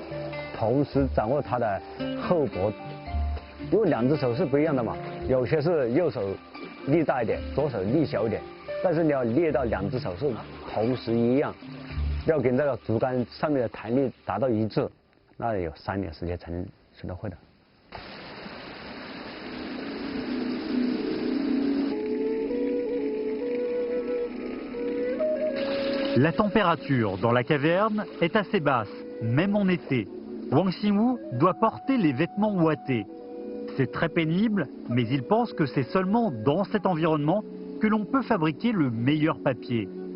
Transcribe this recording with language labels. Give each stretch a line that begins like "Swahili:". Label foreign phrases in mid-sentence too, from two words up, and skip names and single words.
Chinese: 同时掌握它的厚薄，因为2只手是不一样的嘛，有些是右手力大一点，左手力小一点，但是你要练到2只手是同时一样，要跟这个竹竿上面的弹力达到一致，那有3年时间才能学得会的。
French: La température dans la caverne est assez basse, même en été. Wang Xingwu doit porter les vêtements ouatés. C'est très pénible, mais il pense que c'est seulement dans cet environnement que l'on peut fabriquer le meilleur papier.